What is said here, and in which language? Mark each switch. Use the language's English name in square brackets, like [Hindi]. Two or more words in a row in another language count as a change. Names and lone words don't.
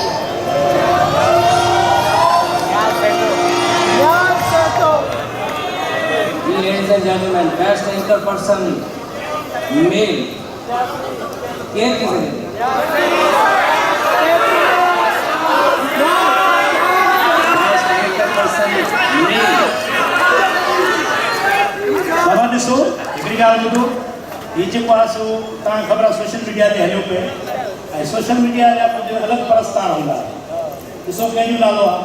[English] ladies and gentlemen best anchor person male [Sindhi] केयर किसे [English] best anchor person male [Sindhi] बाबा ॾिसो हिकिड़ी ॻाल्हि ॿुधो हीअ जेको आहे सो तव्हांखे ख़बर आहे [English] social media [Sindhi] ते हलियो पिए ऐं [English] social media [Sindhi] जा कुझु अलॻि परस्तार हूंदा ॾिसो कंहिंजो नालो आहे